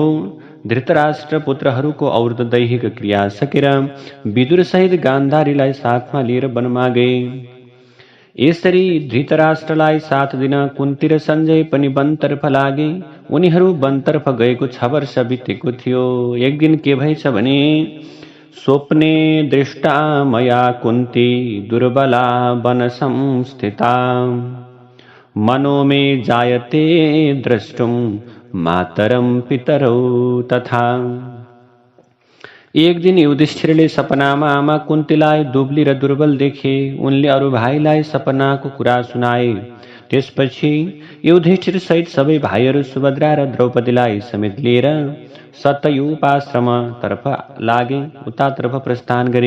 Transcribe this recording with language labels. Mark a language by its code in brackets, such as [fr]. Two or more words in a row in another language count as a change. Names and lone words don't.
[ne] धृतराष्ट्र पुत्रहरूको और्ध दैहिक क्रिया सकेर विदुरसहित गान्धारीलाई साथमा लिएर वनमा गए। यसरी धृतराष्ट्रलाई साथ दिन कुन्ती र सञ्जय पनि वनतर्फ लागे। उनीहरू वनतर्फ गएको 6 वर्ष बितेको थियो। एक दिन के भएछ भने, [sa] स्वप्ने दृष्टा मया कुन्ती दुर्बला वन संस्थिता मनो मे जायते द्रष्टुम मातरम पितरौ तथा। [ne] एक दिन युधिष्ठिरले सपनामा आमा कुन्तीलाई दुब्ली र दुर्बल देखे। उनले अरू भाइलाई सपनाको कुरा सुनाए। त्यसपछि युधिष्ठिर सहित सबै भाइहरू सुभद्रा र द्रौपदीलाई समेत लिएर सतयुपाश्रमतर्फ लागे, उतातर्फ प्रस्थान गरे।